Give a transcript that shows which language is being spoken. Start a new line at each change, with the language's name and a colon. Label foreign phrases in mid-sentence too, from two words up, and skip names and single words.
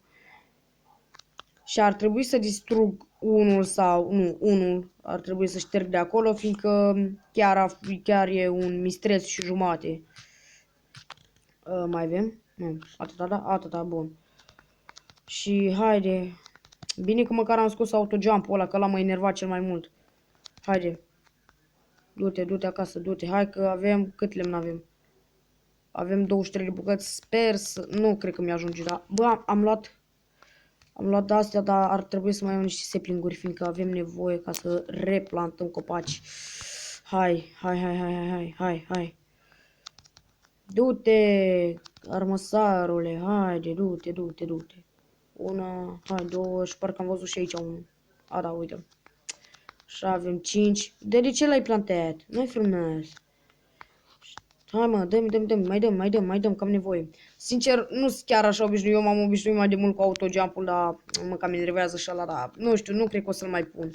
Romanian: Și ar trebui să distrug unul ar trebui să șterg de acolo, fiindcă chiar e un mistreț și jumate. Mai avem? Nu, atâta, da? Atâta, bun. Și haide. Bine că măcar am scos autojump-ul ăla, că ăla m-a enervat cel mai mult. Haide. Du-te, du-te acasă, du-te. Hai că avem, cât lemn avem? Avem 23 de bucăți, sper să... Nu cred că mi-ajunge, dar... Bă, am luat de-astea, dar ar trebui să mai iau niște saplinguri, fiindcă avem nevoie ca să replantăm copaci. Hai, hai, hai, hai, hai, hai, hai, hai. Du-te, armăsarule, haide, du-te, du-te, du-te. Una, hai, două, și parcă am văzut și aici unul. A, da, uite. Și avem 5. De ce l-ai plantat? Nu-i frumos. Hai mă, dăm, mai dăm, că am nevoie. Sincer, nu sunt chiar așa obișnuit, eu m-am obișnuit mai de mult cu autojump-ul, dar mă cam enervează și ăla, dar nu știu, nu cred că o să-l mai pun.